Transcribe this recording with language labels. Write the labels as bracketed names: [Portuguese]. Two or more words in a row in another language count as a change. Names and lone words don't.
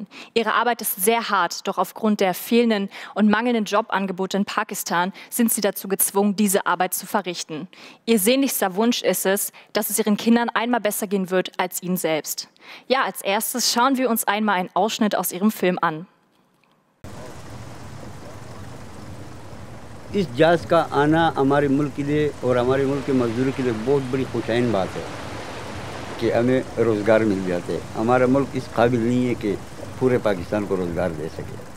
[German] Ihre Arbeit ist sehr hart, doch aufgrund der fehlenden und mangelnden Jobangebote in Pakistan sind sie dazu gezwungen, diese Arbeit zu verrichten. Ihr sehnlichster Wunsch ist es, dass es ihren Kindern einmal besser gehen wird als ihnen selbst. Ja, als erstes schauen wir uns einmal einen Ausschnitt aus ihrem Film an. [Urdu] اس جہاز کا آنا ہمارے ملک کے لیے اور ہمارے ملک کے مزدوروں کے لیے بہت بڑی خوشین بات ہے کہ ہمیں روزگار مل جاتے ہیں. ہمارا ملک اس قابل نہیں ہے کہ پورے پاکستان کو روزگار دے سکے.